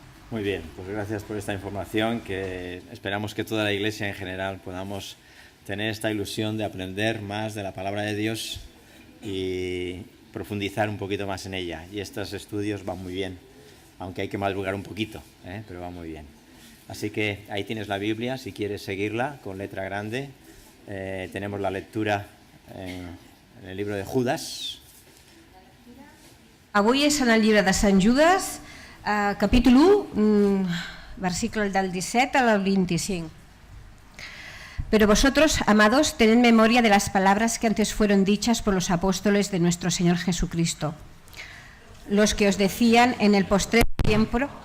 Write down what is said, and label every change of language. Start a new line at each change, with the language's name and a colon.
Spanish: Muy bien, pues gracias por esta información, que esperamos que toda la Iglesia en general podamos tener esta ilusión de aprender más de la palabra de Dios y profundizar un poquito más en ella. Y estos estudios van muy bien, aunque hay que madrugar un poquito, pero va muy bien. Así que ahí tienes la Biblia, si quieres seguirla con letra grande. Tenemos la lectura en el libro de Judas.
Catalan: Avui és en el llibre de Sant Judes, capítol 1, versículo del 17 al 25.
Spanish: Pero vosotros, amados, tened memoria de las palabras que antes fueron dichas por los apóstoles de nuestro Señor Jesucristo, los que os decían en el postrer tiempo.